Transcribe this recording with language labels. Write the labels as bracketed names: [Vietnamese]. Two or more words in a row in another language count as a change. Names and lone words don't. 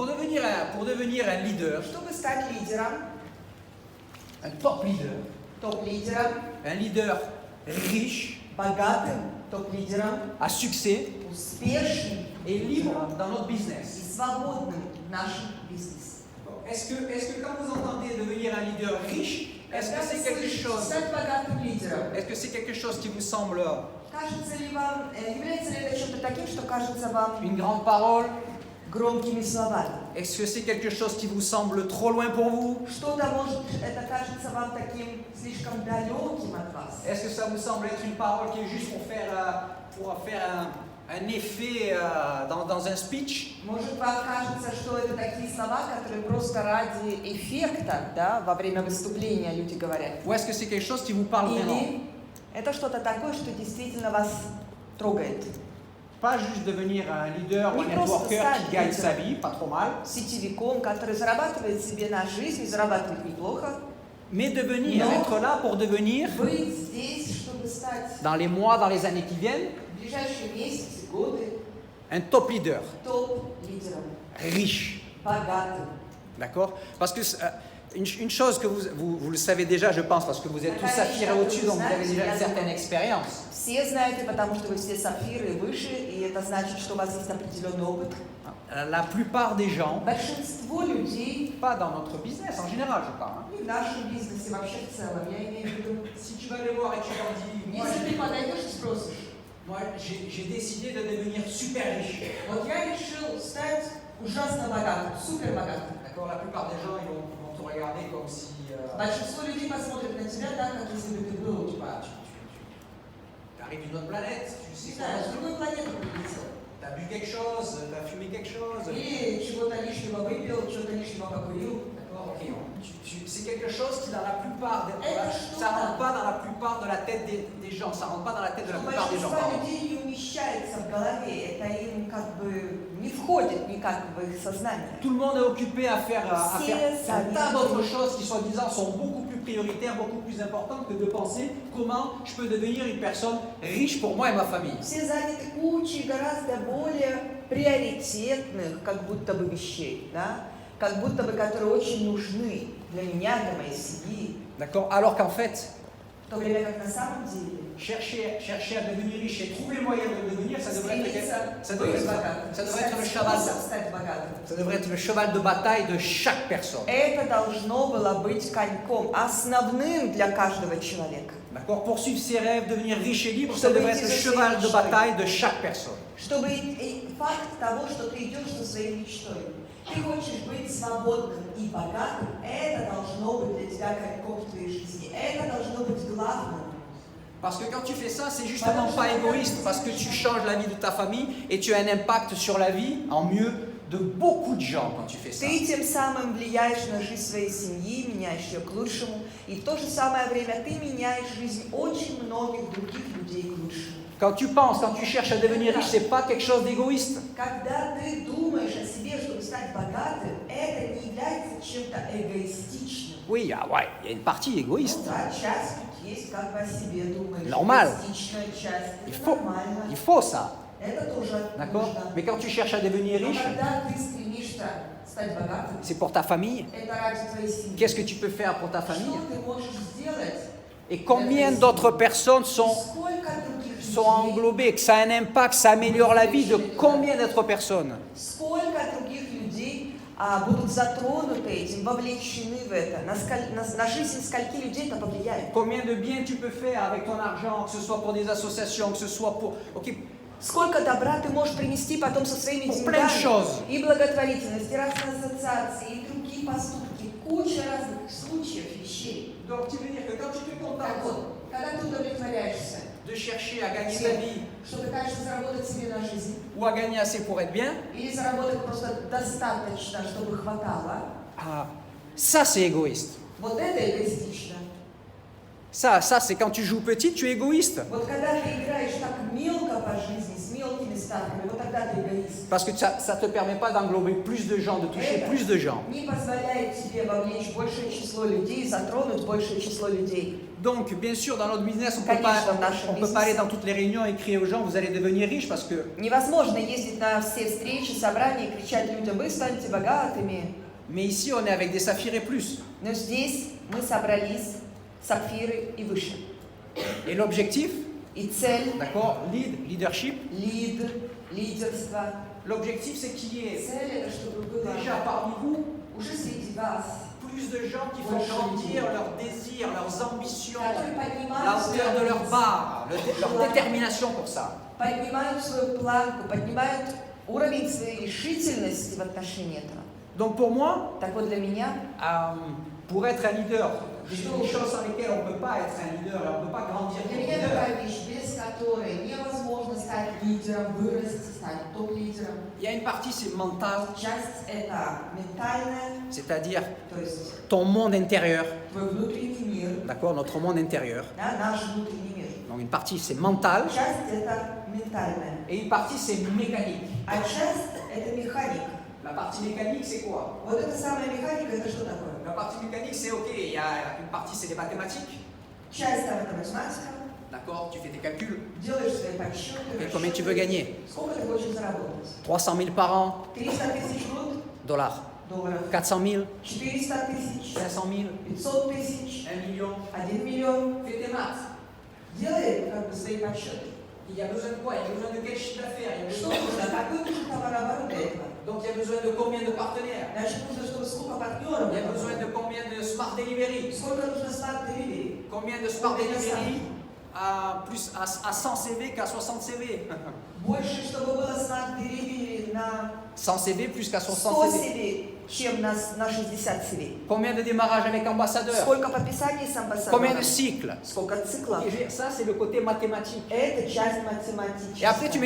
[French] pour devenir un leader, [Russian] Чтобы стать лидером, [French] un top leader, [Russian] топ-лидером, [French] un leader riche, [Russian] богатым топ-лидером, [French] à succès [Russian] успешным [French] et libre [Russian] лидером [French] dans notre business. [Russian] и свободным в нашем бизнесе. [French] Est-ce que quand vous entendez devenir un leader riche, est-ce que c'est quelque chose, [Russian] Стать богатым лидером, [French] est-ce que c'est quelque chose qui vous semble [Russian] кажется ли вам, является ли это чем-то таким, что кажется вам [French] une grande parole? [Russian] громкими словами? [French] Est-ce que c'est quelque chose qui vous semble trop loin pour vous? [Russian] Что-то может, это кажется вам таким слишком далеким от вас? [French] Est-ce que ça vous semble être une parole qui est juste pour faire un effet dans un speech? [Russian] Может, вам кажется, что это такие слова, которые просто ради эффекта, да, во время выступления люди говорят? [French] Ou est-ce que c'est quelque chose qui vous parle vraiment? [Russian] Или это что-то такое, что действительно вас трогает? [French] Pas juste devenir un leader ou un [Russian] Не просто [French] networker [Russian] стать [French] qui gagne sa [Russian] лидером. [French] vie, pas trop mal, [Russian] Сетевиком, который зарабатывает себе на жизнь, и зарабатывает неплохо. [French] mais devenir, Non. être là pour devenir, [Russian] Быть здесь, чтобы стать [French] dans les mois, dans les années qui viennent, [Russian] в ближайшие месяцы, годы [French] un top leader, [Russian] топ-лидером, [French] riche. [Russian] богатым. [French] D'accord? Parce que une chose que vous le savez déjà, je pense, parce que vous êtes tous saphir au-dessus, donc vous avez déjà une certaine expérience. [Russian] Все знаете, потому что вы все сапфиры и выше, и это значит, что у вас есть определенный опыт. [French] La plupart des gens, [Russian] Большинство людей, [French] pas dans notre business en général, je parle. [Russian] и в нашем бизнесе вообще в целом, я имею в виду, [French] Si tu vas les voir et tu leur dis, [Russian] если ты подойдешь и спросишь, [French] moi j'ai décidé de devenir super riche. [Russian] вот я решил стать ужасно богатым, супер богатым. [French] D'accord? La plupart des gens, ils vont te regarder comme si... [Russian] Большинство людей посмотрят на тебя так, как если бы ты был, типа, [French] Tu arrives d'une autre planète, tu [Russian] не [French] sais [Russian] знаю, с [French] pas, [Russian] другой планеты прилетел. [French] tu as bu quelque chose, tu as fumé quelque chose. [Russian] Или чего-то лишнего выпил, чего-то лишнего покурил. [French] D'accord? Ok. C'est quelque chose qui dans la plupart, [Russian] что-то. [French] ça rentre pas dans la plupart de la tête des gens, ça rentre pas dans la tête de la [Russian] Что [French] plupart des gens. [Russian] большинство [French] pardon. [Russian] людей не умещается в голове, это им как бы не входит никак в их сознание. [French] Tout le monde est occupé à faire C'est un tas ça. d'autres choses qui soi-disant sont beaucoup plus prioritaires, beaucoup plus importantes que de penser comment je peux devenir une personne riche pour moi et ma famille. [Russian] Все заняты кучей гораздо более приоритетных, как будто бы вещей, да? Как будто бы которые очень нужны для меня, для моей семьи. [French] D'accord? Alors qu'en fait, [Russian] В то время как на самом деле [French] chercher à devenir riche et trouver le moyen de le devenir, ça devrait [Russian] стремиться [French] être, [Russian] быть богатым, [French] ça devrait [Russian] искать [French] être le cheval, [Russian] способ стать богатым. [French] ça devrait être le cheval de bataille de chaque personne. [Russian] Это должно было быть коньком, основным для каждого человека. [French] D'accord? Poursuivre ses rêves, devenir riche et libre, ça [Russian] Чтобы [French] devrait [Russian] идти [French] être le [Russian] за своей [French] cheval de [Russian] мечтой. [French] bataille de chaque personne. [Russian] Чтобы факт того, что ты идешь за своей мечтой, ты хочешь быть свободным и богатым, это должно быть для тебя коньком в твоей жизни. Это должно быть главным. [French] Parce que quand tu fais ça, c'est justement pas égoïste, parce que tu changes la vie de ta famille et tu as un impact sur la vie, en mieux, de beaucoup de gens quand tu fais ça. [Russian] Ты тем самым влияешь на жизнь своей семьи, меняешь ее к лучшему, и в то же самое время ты меняешь жизнь очень многих других людей к лучшему. [French] Quand tu penses, quand tu cherches à devenir riche, c'est pas quelque chose d'égoïste. [Russian] Когда ты думаешь о себе, чтобы стать богатым, это не является чем-то эгоистичным. [French] Oui, il y a une partie égoïste. [Russian] Ну да, часть тут есть, как бы о себе думаешь. [French] Normal. [Russian] Эгоистичная часть. [French] Il [Russian] Это [French] faut, [Russian] нормально. [French] il faut ça. [Russian] Это тоже [French] D'accord? [Russian] нужно. [French] Mais quand tu cherches à devenir [Russian] Но [French] riche, [Russian] когда ты стремишься стать богатым, [French] c'est pour ta famille. [Russian] это ради твоей семьи. [French] Qu'est-ce que tu peux faire pour ta famille? [Russian] Что ты можешь сделать? [French] Et combien d'autres personnes sont [Russian] Сколько других людей, [French] englobées, que ça a un impact, ça améliore la vie de combien d'autres personnes? [Russian] сколько других людей будут затронуты этим, вовлечены в это, на жизнь скольки людей это повлияет. [French] Combien de bien tu peux faire avec ton argent, que ce soit pour des associations, que ce soit pour... Ok, [Russian] Сколько добра ты можешь принести потом со своими [French] plein de [Russian] деньгами, [French] choses. [Russian] и благотворительность, и разные ассоциации, и другие поступки, куча разных случаев, вещей. [French] Donc tu veux dire que quand tu te [Russian] Так [French] contentes [Russian] вот, когда ты удовлетворяешься [French] de chercher à gagner ta [Russian] тем, [French] vie [Russian] что пытаешься заработать себе на жизнь, [French] ou à gagner assez pour être bien, [Russian] или заработать просто достаточно, чтобы хватало, [French] ça c'est égoïste. [Russian] вот это эгоистично. [French] Ça c'est quand tu joues petit, tu es égoïste. [Russian] Вот когда ты играешь так мелко по жизни, с мелкими ставками, вот тогда тогда ты эгоист. [French] Parce que ça ne te permet pas d'englober plus de gens, de toucher plus de gens. [Russian] Не позволяет тебе вовлечь большее число людей, затронуть большее число людей. [French] Donc, bien sûr, dans notre business, on ne [Russian] Конечно, в нашем [French] peut pas aller dans toutes les réunions et crier aux gens, vous allez devenir riches parce que... [Russian] Невозможно ездить на все встречи, собрания и кричать людям: вы станете богатыми. [French] Mais ici, on est avec des saphirs et plus. [Russian] Но здесь мы собрались сапфиры и выше. [French] Et l'objectif, [Russian] И цель, [French] d'accord, leadership, [Russian] лидерство. [French] l'objectif c'est qu'il y ait [Russian] Цель это чтобы было [French] déjà parmi vous [Russian] уже среди вас, [French] plus de gens qui font grandir leurs désirs, leurs ambitions, [Russian] которые [French] la [Russian] поднимают [French] hauteur de leur barre, leur détermination pour ça. [Russian] поднимают свою планку, поднимают уровень своей решительности в отношении этого. [French] Donc pour moi, [Russian] Так вот для меня, [French] pour être un leader, des choses sans lesquelles on ne peut pas être un leader, on ne peut pas grandir [Russian] для [French] comme [Russian] меня [French] leader. [Russian] такая вещь, без которой невозможно стать лидером, вырасти, стать топ-лидером. [French] Il y a une partie, c'est mental, [Russian] Часть это ментальная, [French] c'est-à-dire [Russian] то есть [French] ton monde intérieur, [Russian] твой внутренний мир, [French] d'accord, notre monde intérieur. [Russian] да, наш внутренний мир. [French] Donc une partie, c'est mental, [Russian] Часть это ментальная, [French] et une partie, c'est mécanique. [Russian] а часть это механика. [French] La partie mécanique, c'est quoi? [Russian] Вот эта самая механика, это что такое? [French] La partie mécanique, c'est ok, il y a une partie, c'est les mathématiques, [Russian] Часть там это математика, [French] d'accord, tu fais tes calculs, [Russian] делаешь свои подсчеты, [French] et combien tu veux gagner? [Russian] сколько ты хочешь заработать? [French] 300 000 par an, [Russian] 300 тысяч в год, [French] dollars, [Russian] долларов, [French] 400 000, [Russian] 400 тысяч, [French] 500 000, [Russian] 500 тысяч, [French] 1 million, [Russian] 1 миллион. [French] fais tes maths. [Russian] Делай как бы свои подсчеты. [French] Il y a besoin de quoi? Il y a besoin de quel chiffre d'affaires? Il y a [Russian] Что [French] besoin [Russian] нужно? Какой нужен товарооборот для этого? [French] Donc il y a besoin de combien de partenaires? [Russian] Значит, нужно, чтобы сколько партнеров, [French] Il y a besoin de combien de [English] smart delivery? [Russian] сколько нужно старт-деливери. [French] Combien de [English] smart delivery [French] à 100 CV qu'à 60 CV? [Russian] Больше, чтобы было старт-деливери на [French] 100 CV plus qu'à 60 [Russian] 100 [French] CV. [Russian] CV, чем на 60 CV. [French] Combien de démarrages avec ambassadeurs? [Russian] Сколько подписаний с амбассадором? [French] Combien de cycles? [Russian] Сколько циклов? [French] Et ça, c'est le côté mathématique. [Russian] Это часть [French] Et après, tu mets